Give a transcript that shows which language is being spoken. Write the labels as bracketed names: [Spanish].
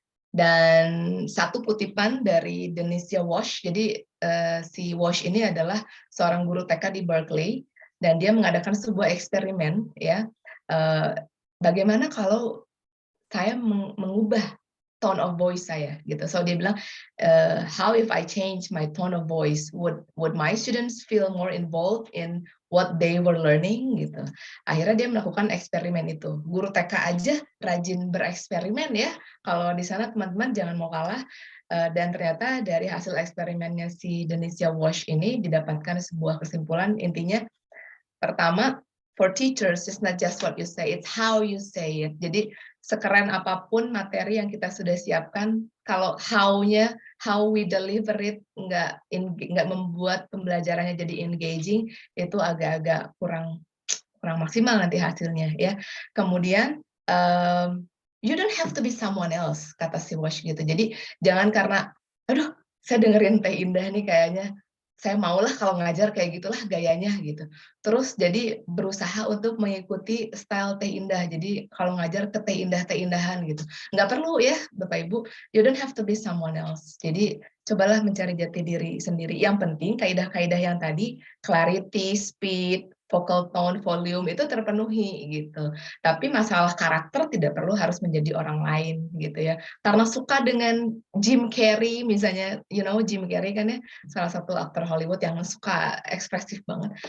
[Indonesian] Dan satu kutipan dari Denisia Walsh, jadi si Walsh ini adalah seorang guru TK di Berkeley, dan dia mengadakan sebuah eksperimen ya, bagaimana kalau saya mengubah [English] tone of voice [Indonesian] saya gitu. [English] So [Indonesian] dia bilang, [English] how if I change my tone of voice, would my students feel more involved in what they were learning [Indonesian] gitu. Akhirnya dia melakukan eksperimen itu. Guru TK aja rajin bereksperimen ya. Kalau di sana teman-teman jangan mau kalah. Dan ternyata dari hasil eksperimennya si Denisia Walsh ini didapatkan sebuah kesimpulan, intinya pertama, [English] for teachers it's not just what you say, it's how you say it. [Indonesian] Jadi sekeren apapun materi yang kita sudah siapkan, kalau [English] how we deliver it [Indonesian] nggak membuat pembelajarannya jadi engaging, itu agak-agak kurang kurang maksimal nanti hasilnya ya. Kemudian [English] you don't have to be someone else, [Indonesian] kata si Wash gitu. Jadi jangan karena aduh saya dengerin Teh Indah nih kayaknya saya maulah kalau ngajar kayak gitulah gayanya gitu. Terus jadi berusaha untuk mengikuti style Teh Indah. Jadi kalau ngajar ke Teh Indahan gitu. Nggak perlu ya Bapak Ibu, [English] you don't have to be someone else. [Indonesian] Jadi cobalah mencari jati diri sendiri. Yang penting kaidah-kaidah yang tadi, clarity, speed, vocal tone, volume itu terpenuhi gitu. Tapi masalah karakter tidak perlu harus menjadi orang lain gitu ya. Karena suka dengan Jim Carrey misalnya, Jim Carrey kan ya salah satu aktor Hollywood yang suka ekspresif banget.